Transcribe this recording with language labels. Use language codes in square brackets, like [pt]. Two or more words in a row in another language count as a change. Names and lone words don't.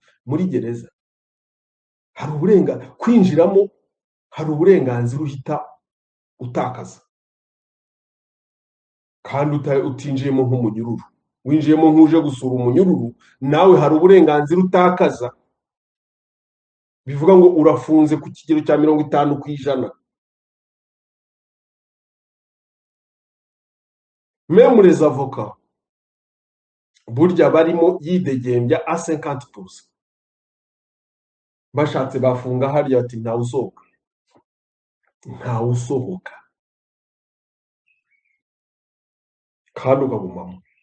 [rw] Muri gereza hari uburenganzira kwinjiramo, hari uburenganzira uhita utakaza, kandi utinjiyemo nk'umunyururu. Winjiyemo nk'uje gusura umunyururu, nawe hari uburenganzira utakaza. Bivuga ngo urafunze ku kigero cya 50%. [fr] Même les avocats [rw] burya barimo yidegembya a 50%. Bashatse bafunga hariya ati ntawe usohoka, ntawe usohoka, kandi ukagumamo.